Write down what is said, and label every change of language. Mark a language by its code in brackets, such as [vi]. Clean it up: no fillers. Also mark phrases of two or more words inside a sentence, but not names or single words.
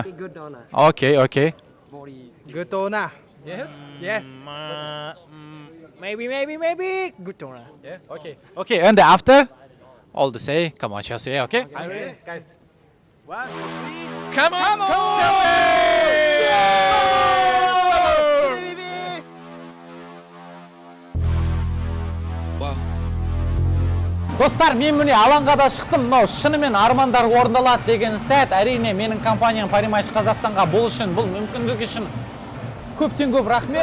[en] Maybe good owner. Okay. Good owner. Yes? Yes. Maybe good owner. Yeah, okay. And after, all the say, come on Chelsea, okay? I'm ready. Guys. 1, 2, 3. Come on! [kk] Достар, мен міне алаңға да шықтым. Мынау шынымен армандар орындалады деген сәт. Әрине, менің компаниям Паримаш Қазақстанға бұл үшін, бұл мүмкіндік үшін көптен көп рахмет.